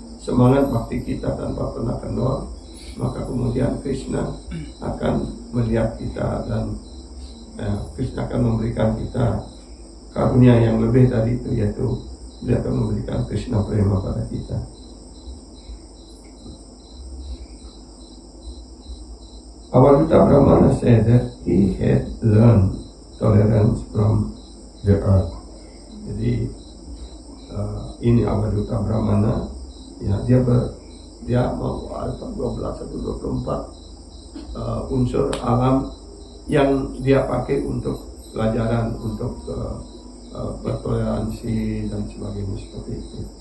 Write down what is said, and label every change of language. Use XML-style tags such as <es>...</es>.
<id>semangat bakti kita tanpa pernah kendor, maka kemudian Krishna akan melihat kita dan Krishna akan memberikan kita karunia yang lebih dari itu, yaitu dia akan memberikan Krishna prema pada kita.</id> <en>Avalokita Brahmana said that he had learned tolerance from the earth.</en> <id>Jadi ini Avalokita Brahmana, ya, dia mau 12 atau 24 unsur alam yang dia pakai untuk pelajaran, untuk bertoleransi dan sebagainya seperti itu.</id>